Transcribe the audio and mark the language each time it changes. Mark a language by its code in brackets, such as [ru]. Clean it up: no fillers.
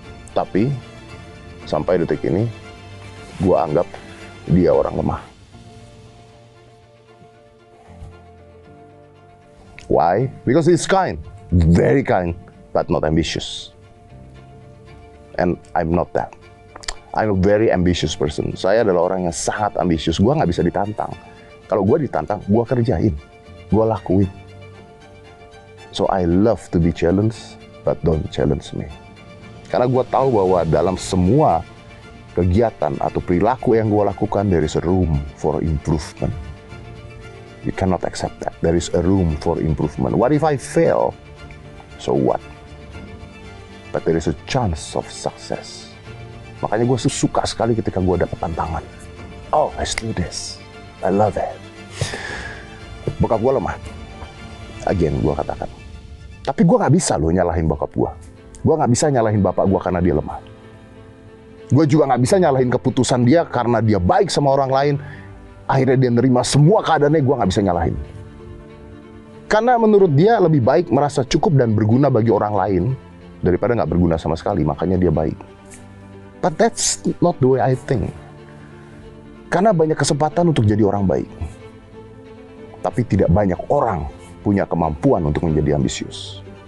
[id] Tapi, sampai detik ini, gue anggap dia orang lemah. [en] Why? Because he's kind, very kind, but not ambitious. And I'm not that. I'm a very ambitious person. [id] Saya adalah orang yang sangat ambisius. Gue nggak bisa ditantang. Kalau gue ditantang, gue kerjain, gue lakuin. [en] So I love to be challenged, but don't challenge me. [id] Karena gue tahu bahwa dalam semua kegiatan atau perilaku yang gue lakukan, [en] there is a room for improvement. You cannot accept that. There is a room for improvement. What if I fail? So what? But there is a chance of success. [id] Makanya gue suka sekali ketika gue dapat tantangan. [en] Oh, let's do this. I love it. [id] Bokap gue lemah. Again, gue katakan. Tapi gue gak bisa loh nyalahin bokap gue. Gue gak bisa nyalahin bapak gue karena dia lemah. Gue juga gak bisa nyalahin keputusan dia karena dia baik sama orang lain. Akhirnya dia nerima semua keadaannya, gue gak bisa nyalahin. Karena menurut dia lebih baik merasa cukup dan berguna bagi orang lain daripada gak berguna sama sekali, makanya dia baik. [en] But that's not the way I think. [id] Karena banyak kesempatan untuk jadi orang baik. Tapi tidak banyak orang punya kemampuan untuk menjadi ambisius.